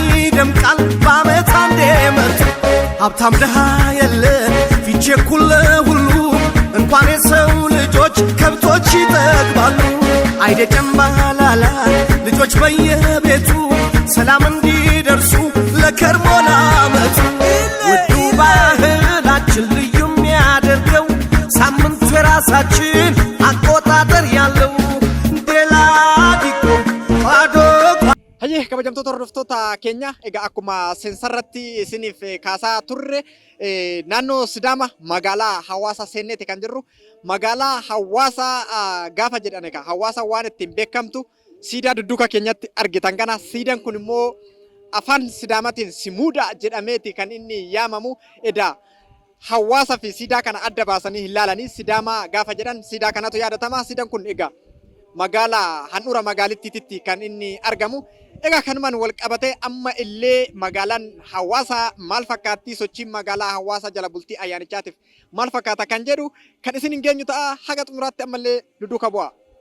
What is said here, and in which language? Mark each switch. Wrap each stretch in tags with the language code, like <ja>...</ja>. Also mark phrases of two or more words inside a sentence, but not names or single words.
<am>ይደምቃል በዓመት አንዴ መጥቶ ሀብታም ድሃ የለ ፊቼ እኩል ለሁሉ እንኳን የሰው ልጆች ከብቶች ይጠግባሉ አይደ ጨምባላላ ልጆች በየቤቱ ሰላም እንዲደርሱ ለከርሞ ለዓመቱ ውዱ ባህላችን ልዩ የሚያደርገው ሳምንቱ የራሳችን አቆጣጠር ያለው ዴላዲኮ ባዶ</am> <om>Hayyee kabajamtoota hordoftoota keenya egaa akkuma seensarratti isiniif kaasaa turre naannoo Sidaama magaalaa Hawaasa seenneeti kan jirru magaalaa Hawaasa gaafa jedhan egaa Hawaasa waan ittiin beekamtu siidaa dudduuka keenyatti argitan kana siidaan kun immoo afaan Sidaamatiin Simuuda jedhameeti kan inni yaamamu edaa Hawaasa fi siidaa kana adda baasanii hin ilaalanii Sidaama gaafa jedhan siidaa kanatu yaadatama siidaan kun egaa magaalaa handhuura magaalittiitti kan inni argamu egaa kanumaan wal qabatee amma illee magaalaan Hawaasa maal fakkaatti sochiin magaalaa Hawaasa jala bultii ayyaanichaatiif maal fakkaata kan jedhu kan isin hin geenyu ta'a haga xumuraatti ammallee duduuka bu'a.</om>